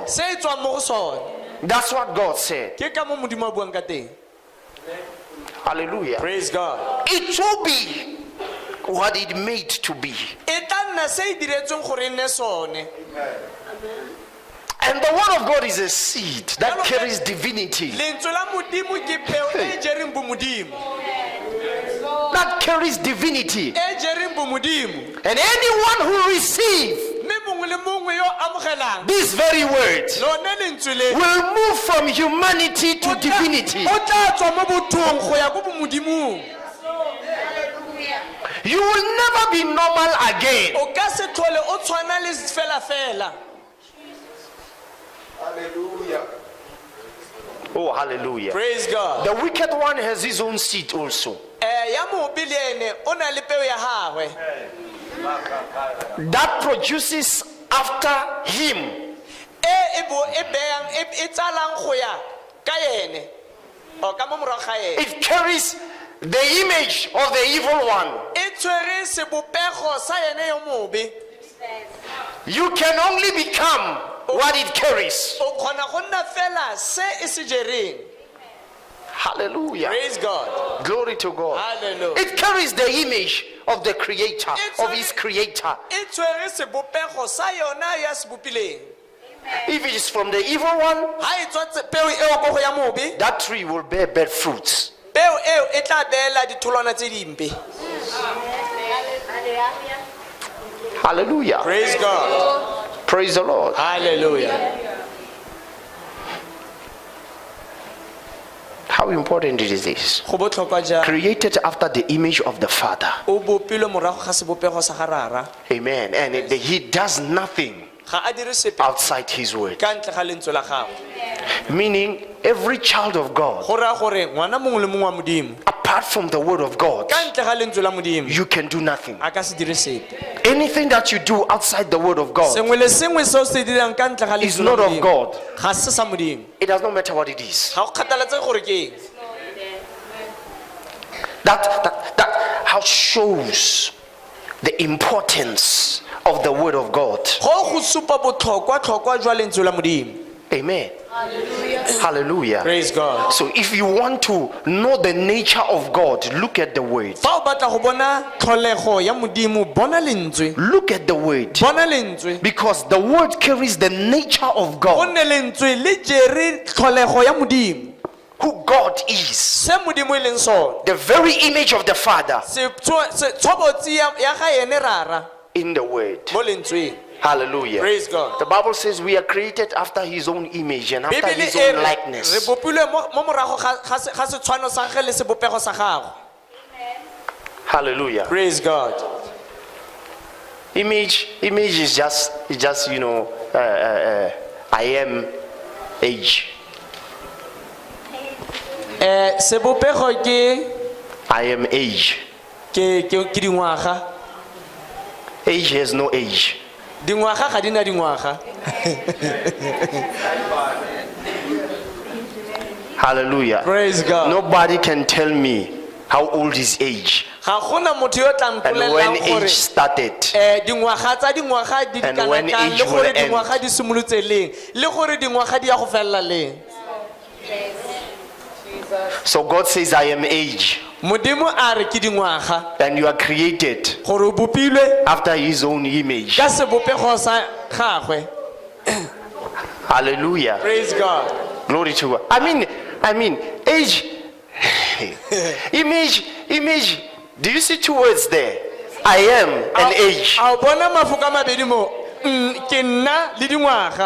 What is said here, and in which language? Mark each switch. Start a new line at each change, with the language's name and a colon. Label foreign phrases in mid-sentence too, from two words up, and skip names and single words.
English: That's what God said. Hallelujah. Praise God. It will be what it made to be. And the word of God is a seed that carries divinity.
Tswana: lentswe la modimo ke peo e jereng bomodimo
English: That carries divinity.
Tswana: e jereng bomodimo
English: And anyone who receives
Tswana: mme mongwe le mongwe yo amogelang
English: these very words
Tswana: lone lentswe le
English: will move from humanity to divinity.
Tswana: o tla tswa mo bothong go ya ko bomodimong
English: You will never be normal again.
Tswana: o ka se tlhole o tshwana le fela
English: Oh, hallelujah. praise God The wicked one has his own seed also.
Tswana: ya mobe le ene o na le peo ya gagwe
English: That produces after him.
Tswana: e tsalang go ya ka ene o ka mo morago ga ene
English: It carries the image of the evil one.
Tswana: e tshwere sebopego sa ene yo mobe
English: You can only become what it carries.
Tswana: o kgona go nna fela se e se jereng
English: Hallelujah. praise God Glory to God. hallelujah It carries the image of the creator, of his creator.
Tswana: e tshwere sebopego sa yona ya se bopileng
English: If it is from the evil one,
Tswana: ha e tswa peo eo go ya mobe
English: that tree will bear bad fruits.
Tswana: peo eo e tla beela ditholwana tse dimpe
English: Hallelujah. praise God Praise the Lord. hallelujah How important it is this?
Tswana: go botlhokwa jang
English: Created after the image of the Father.
Tswana: o bopilwe morago ga sebopego sa garara
English: Amen. And he does nothing
Tswana: ga a dire sepe
English: outside his word.
Tswana: ka ntle ga lentswe la gago
English: Meaning, every child of God,
Tswana: go raya gore ngwana mongwe le mongwe wa modimo
English: apart from the word of God,
Tswana: ka ntle ga lentswe la modimo
English: you can do nothing.
Tswana: a ka se dire sepe
English: Anything that you do outside the word of God
Tswana: sengwe le sengwe se o se dirang ka ntle ga
English: is
Tswana: lentswe la
English: not of
Tswana: modimo
English: God.
Tswana: ga se sa modimo
English: It does not matter what it is.
Tswana: ga go kgathalatse gore ke eng
English: That how shows the importance of the word of God.
Tswana: go go supa botlhokwa jwa lentswe la modimo
English: Amen. Hallelujah. praise God So if you want to know the nature of God, look at the word.
Tswana: fa o batla go bona tlholego ya modimo bona lentswe
English: Look at the word.
Tswana: bona lentswe
English: Because the word carries the nature of God,
Tswana: gonne lentswe le jere tlholego ya modimo
English: who God is,
Tswana: se modimo e leng sone
English: the very image of the Father
Tswana: tshobotsi ya ga ene rara
English: in the word.
Tswana: mo lentsweng
English: Hallelujah. praise God The Bible says we are created after his own image and after
Tswana: bibele
English: his
Tswana: e
English: own
Tswana: re
English: likeness.
Tswana: bopilwe mo morago ga setshwano sa ge le sebopego sa gago
English: Hallelujah. praise God Image is just I am age.
Tswana: sebopego ke
English: I am age.
Tswana: dingwaga
English: Age has no age.
Tswana: dingwaga ga di na dingwaga
English: Hallelujah. praise God Nobody can tell me how old is age
Tswana: ga gona motho yo tla
English: and when
Tswana: mpolelelang gore
English: age started.
Tswana: dingwaga tsa dingwaga di
English: And when
Tswana: kana
English: age
Tswana: le gore
English: will end.
Tswana: dingwaga di simolotse leng le gore dingwaga di ya go felela leng
English: So God says, I am age.
Tswana: modimo a re ke dingwaga
English: And you are created
Tswana: gore o bopilwe
English: after his own image.
Tswana: ka sebopego sa gagwe
English: Hallelujah. praise God Glory to God. I mean, age, image. Do you see two words there? I am and age.
Tswana: a o bona mafoko a mabedi mo ke nna le dingwaga